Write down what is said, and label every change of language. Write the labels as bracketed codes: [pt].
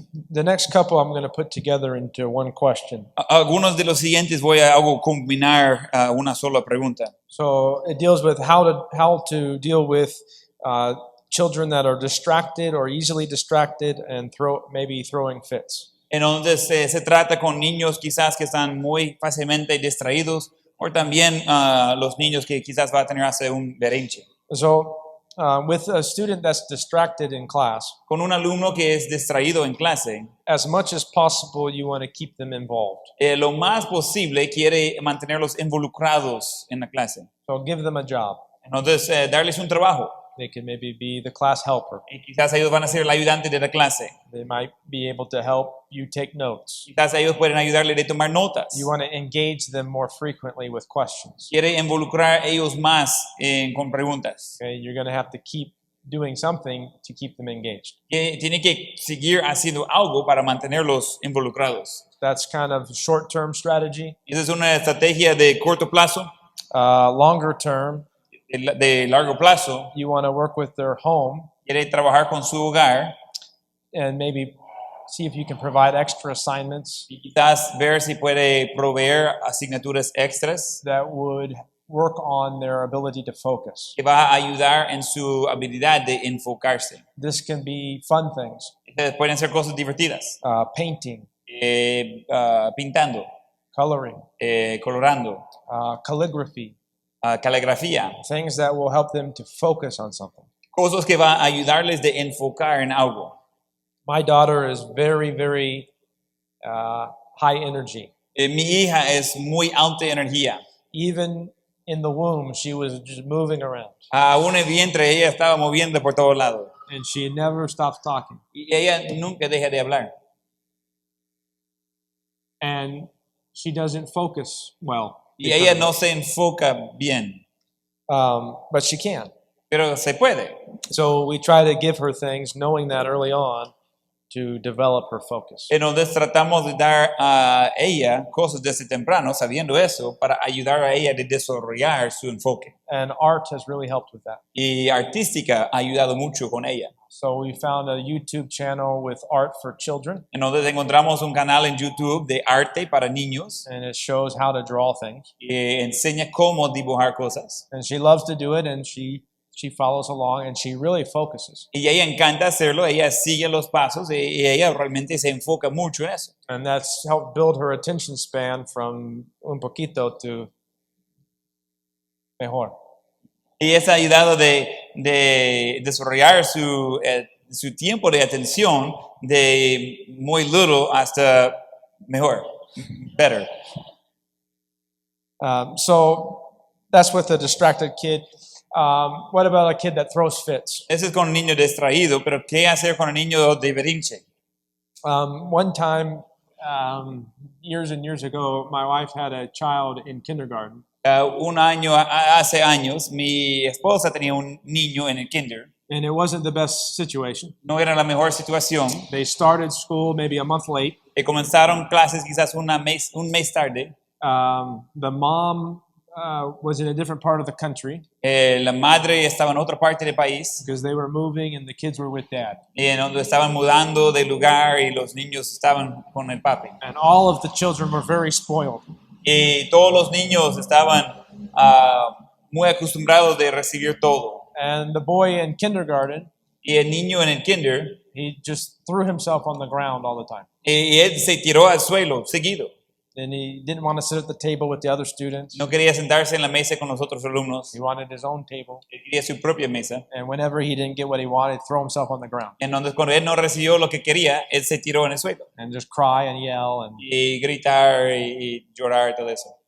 [en] The next couple I'm going to put together into one question. [es] Algunos de los siguientes voy a combinar una sola pregunta. [en] So it deals with how to deal with children that are distracted or easily distracted and maybe throwing fits. [es] Entonces se trata con niños quizás que están muy fácilmente distraídos, o también los niños que quizás va a tener hacer un berrinche. [en] So with a student that's distracted in class, [es] Con un alumno que es distraído en clase, [en] as much as possible you want to keep them involved. [es] Lo más posible quiere mantenerlos involucrados en la clase. [en] So give them a job. [es] Entonces darles un trabajo. [en] They can maybe be the class helper. [es] Y quizás ellos van a ser el ayudante de la clase. [en] They might be able to help you take notes. [es] Quizás ellos pueden ayudarle a tomar notas. [en] You want to engage them more frequently with questions. [es] Quiere involucrar a ellos más con preguntas. [en] Okay, you're going to have to keep doing something to keep them engaged. [es] Tiene que seguir haciendo algo para mantenerlos involucrados. [en] That's kind of short-term strategy. [es] Esa es una estrategia de corto plazo. [en] Longer term, [es] De largo plazo, [en] you want to work with their home [es] quiere trabajar con su hogar [en] and maybe see if you can provide extra assignments [es] y quizás ver si puede proveer asignaturas extras [en] that would work on their ability to focus. [es] que va a ayudar en su habilidad de enfocarse. [en] This can be fun things, [es] Pueden ser cosas divertidas, [en] painting, [es] pintando, [en] coloring, [es] colorando, [en] calligraphy, [es] caligrafía, [en] things that will help them to focus on something. [es] cosas que va a ayudarles de enfocar en algo. [en] My daughter is very, very high energy. [es] Mi hija es muy alta energía. [en] Even in the womb, she was just moving around. [es] Aún en vientre ella estaba moviendo por todos lados. [en] and she never stops talking. [es] Y ella nunca deja de hablar. [en] And she doesn't focus well. [es] Y ella no se enfoca bien, [en] But she can. [es] pero se puede. [en] So we try to give her things, knowing that early on, to develop her focus. [es] Entonces tratamos de dar a ella cosas desde temprano, sabiendo eso, para ayudar a ella a desarrollar su enfoque. [en] And art has really helped with that. [es] Y artística ha ayudado mucho con ella. [en] So we found a YouTube channel with art for children, [es] Entonces encontramos un canal en YouTube de arte para niños [en] and it shows how to draw things. [es] que enseña cómo dibujar cosas. [en] And she loves to do it, and she follows along, and she really focuses. [es] Y a ella encanta hacerlo, ella sigue los pasos y ella realmente se enfoca mucho en eso. [en] And that's helped build her attention span from [es] un poquito [en] to [es] mejor. Y eso ha ayudado de desarrollar su tiempo de atención de muy [en] little [es] hasta mejor, [en] better. So that's with a distracted kid. What about a kid that throws fits? [es] Ese es con un niño distraído, pero ¿qué hacer con un niño de berrinche? [en] One time, years and years ago, my wife had a child in kindergarten. [es] Hace años, mi esposa tenía un niño en el kinder. [en] And it wasn't the best situation. [es] No era la mejor situación. [en] They started school maybe a month late. [es] Comenzaron clases quizás un mes tarde. [en] The mom was in a different part of the country [es] La madre estaba en otra parte del país. [en] because they were moving and the kids were with dad. [es] Y en donde estaban mudando de lugar y los niños estaban con el papi. [en] And all of the children were very spoiled. [es] Y todos los niños estaban muy acostumbrados de recibir todo. [en] And the boy in kindergarten, [es] Y el niño en el kinder, [en] he just threw himself on the ground all the time. [es] y él se tiró al suelo seguido. [en] And he didn't want to sit at the table with the other students. [es] No quería sentarse en la mesa con los otros alumnos. [en] He wanted his own table. [es] Él quería su propia mesa. [en] And whenever he didn't get what he wanted, he'd throw himself on the ground [es] Entonces cuando él no recibió lo que quería, él se tiró en el suelo. [en] and just cry and yell. And [es] Y gritar y llorar, todo eso.